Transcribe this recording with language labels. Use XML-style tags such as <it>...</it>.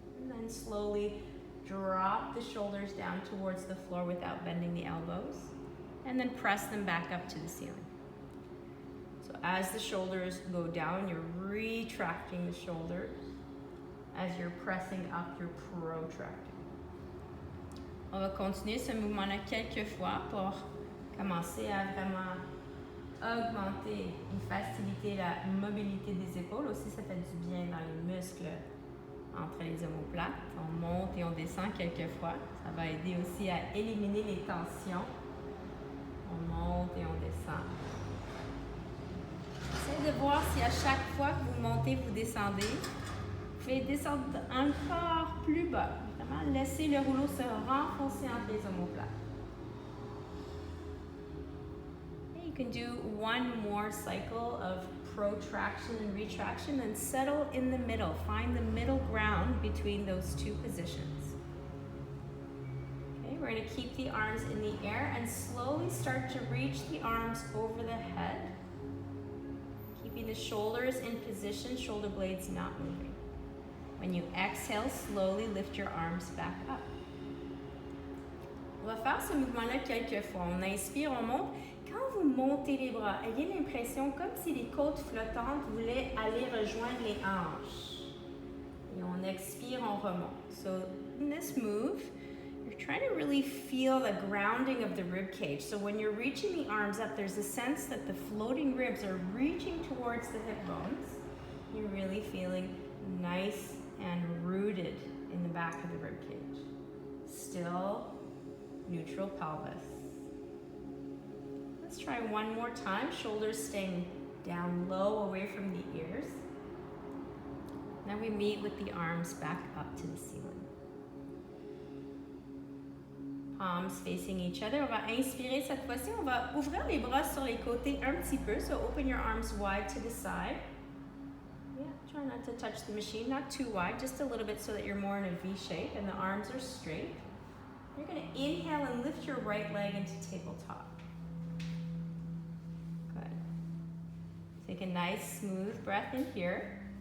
<en>And then slowly drop the shoulders down towards the floor without bending the elbows. And then press them back up to the ceiling. So as the shoulders go down, you're retracting the shoulders. As you're pressing up, you're protracting.</en> <fr>On va continuer ce mouvement-là quelques fois pour commencer à vraiment augmenter et faciliter la mobilité des épaules. Aussi, ça fait du bien dans les muscles entre les omoplates. On monte et on descend quelques fois. Ça va aider aussi à éliminer les tensions. On monte et on descend. Essayez de voir si à chaque fois que vous montez, vous descendez, vous pouvez descendre encore plus bas. Vraiment, laissez le rouleau se renfoncer entre les omoplates.</fr> <en>You can do one more cycle of protraction and retraction and settle in the middle. Find the middle ground between those two positions. Okay, we're going to keep the arms in the air and slowly start to reach the arms over the head. Keeping the shoulders in position, shoulder blades not moving. When you exhale, slowly lift your arms back up.</en> <fr>On va faire ce mouvement-là quelques fois. On inspire, on monte. Quand vous montez les bras, ayez l'impression comme si les côtes flottantes voulaient aller rejoindre les hanches. Et on expire, on remonte.</fr> <en>So in this move, you're trying to really feel the grounding of the rib cage. So when you're reaching the arms up, there's a sense that the floating ribs are reaching towards the hip bones. You're really feeling nice and rooted in the back of the rib cage. Still neutral pelvis. Let's try one more time. Shoulders staying down low away from the ears. Now we meet with the arms back up to the ceiling. Palms facing each other.</en> <fr>On va inspirer cette fois-ci. On va ouvrir les bras sur les côtés un petit peu.</fr> <en>So open your arms wide to the side. Yeah, try not to touch the machine, not too wide, just a little bit so that you're more in a V shape and the arms are straight. You're going to inhale and lift your right leg into tabletop. Good. Take a nice smooth breath in here.</en>